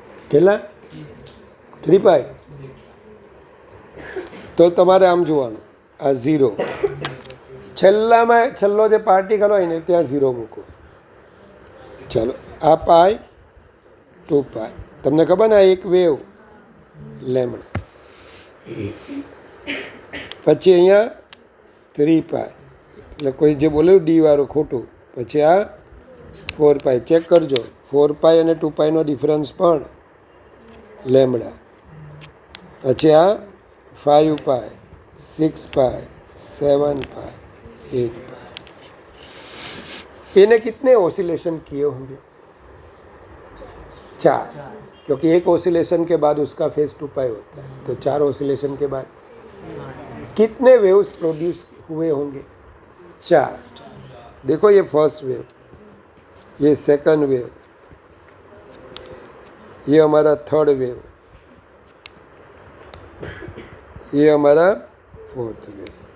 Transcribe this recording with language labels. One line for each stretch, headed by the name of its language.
Gujarati: કેટલા 3 પાઈ, તો તમારે આમ જોવાનું આ 0, છેલ્લામાં છેલ્લો જે પાર્ટિકલ હોય ને ત્યાં 0 મૂકો. ચાલો આ પાઈ 2 પાઈ, તમને ખબર ને આ એક વેવ લેમડા, પછી અહીંયા 3 પાઈ, એટલે કોઈ જે બોલ્યું ડી વાળું ખોટું, પછી આ 4 પાઈ. ચેક કરજો 4 પાઈ અને 2 પાઈનો ડિફરન્સ પણ લેમડા, પછી આ 5 પાઈ, 6 पाई, 7 पाई, 8 पाई.
Hindi: इन्हें कितने ऑसिलेशन किए होंगे? 4, क्योंकि एक ऑसिलेशन के बाद उसका फेज 2 पाई होता है, तो 4 ऑसिलेशन के बाद कितने वेव्स प्रोड्यूस हुए होंगे? 4. देखो ये फर्स्ट वेव, ये सेकंड वेव, ये हमारा थर्ड वेव, ये हमारा फोर्थ वेव.